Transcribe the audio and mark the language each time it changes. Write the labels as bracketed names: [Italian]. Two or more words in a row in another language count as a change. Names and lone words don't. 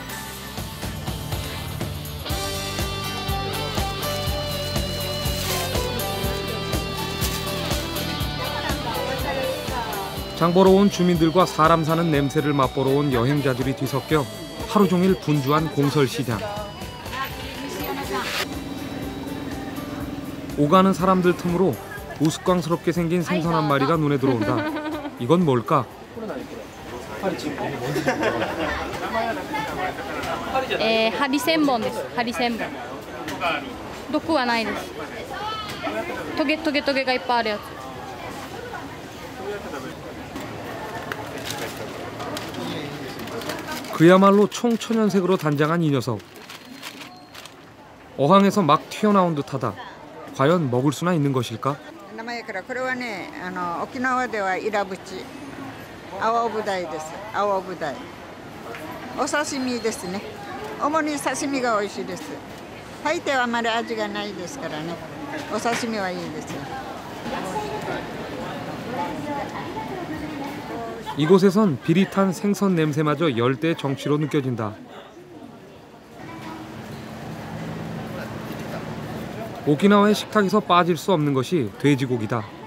[Korean] 장보러 온 주민들과 사람 사는 냄새를 맛보러 온 여행자들이 뒤섞여 하루 종일 분주한 공설시장. 오가는 사람들 틈으로 우스꽝스럽게 생긴 생선 한 마리가 눈에 들어온다. 이건 뭘까? [Japanese] ハリセンボンです。ハリセンボン。毒はないです。トゲトゲトゲがいっぱいあるやつ。 [Korean] 그야말로 총천연색으로 단장한 이 녀석. 어항에서 막 튀어나온 듯하다. 과연 먹을 수나 있는 것일까? [Japanese] 名前からこれはね、沖縄ではイラブチ、青ブダイです。青ブダイ。お刺身ですね。主に刺身が美味しいです。大抵はあまり味がないですからね。お刺身はいいですよ。 [Korean] 이곳에선 비릿한 생선 냄새마저 열대의 정취로 느껴진다. 오키나와의 식탁에서 빠질 수 없는 것이 돼지고기다.